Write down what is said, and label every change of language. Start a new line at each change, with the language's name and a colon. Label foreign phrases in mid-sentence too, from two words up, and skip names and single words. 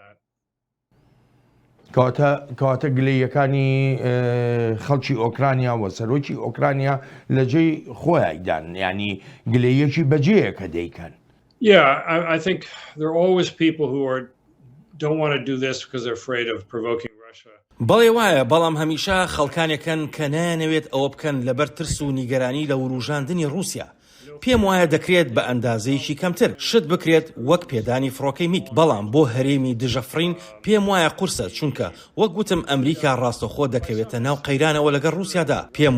Central Kurdish: کەواتە گلەیەکانی خەڵکی ئۆکرانیا و سەرۆکی ئۆکرانیا لە جێی خۆیان ینی گلەیەکی بەجێیە کە دەیکەن.
English: I think there are always people who don't want to do this because they're afraid of provoking Russia.
Central Kurdish: بەڵێ وایە بەڵام هەمیشە خەڵکانێکن کە نایانەوێت ئەوە بکەن لەبەر ترس و نیگەرانی لە وروژاندنی رووسیا. پێم وایە دەکرێت بە ئەندازەیەکی کەمتر شت بکرێت وەک پێدانی فڕۆکەی میک بەڵام بۆ هەرێمی دژەفرین پێم وایە قورسە چونکە وەک گوتم ئەمریکا ڕاستەخۆ دەکەوێتە ناو قەیرانەوە لەگەڵ رووسیادا پێم